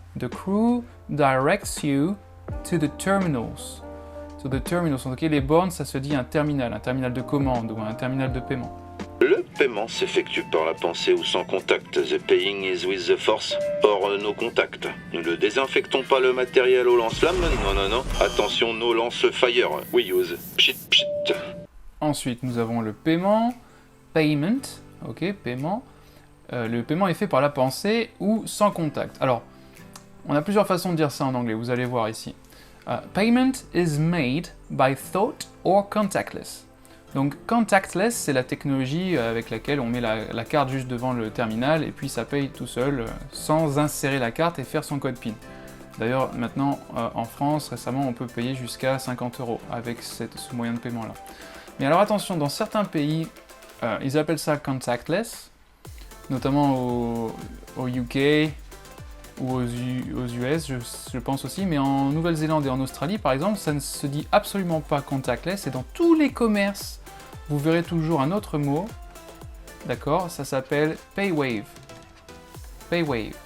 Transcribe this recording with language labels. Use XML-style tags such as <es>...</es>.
<en>The crew directs you to the terminals. To the terminals.</en> <fr>Ok, les bornes, ça se dit un terminal de commande ou un terminal de paiement. Le paiement s'effectue par la pensée ou sans contact.</fr> <en>The paying is with the force, or no contact.</en> <fr>Nous ne désinfectons pas le matériel au lance-flamme.</fr> <en>Non. Attention, no lance-fire. We use pshit pshit.</en> <fr>Ensuite, nous avons le paiement. Payment. Ok, paiement. Le paiement est fait par la pensée ou sans contact. Alors, on a plusieurs façons de dire ça en anglais, vous allez voir ici.</fr> <en>Payment is made by thought or contactless.</en> <fr>Donc, contactless, c'est la technologie avec laquelle on met la carte juste devant le terminal et puis ça paye tout seul, sans insérer la carte et faire son code PIN. D'ailleurs, maintenant, en France, récemment, on peut payer jusqu'à 50 € avec ce moyen de paiement-là. Mais alors attention, dans certains pays, ils appellent ça contactless, notamment au UK ou aux US, je pense aussi, mais en Nouvelle-Zélande et en Australie, par exemple, ça ne se dit absolument pas contactless, et dans tous les commerces, vous verrez toujours un autre mot, d'accord, ça s'appelle PayWave. PayWave.</fr>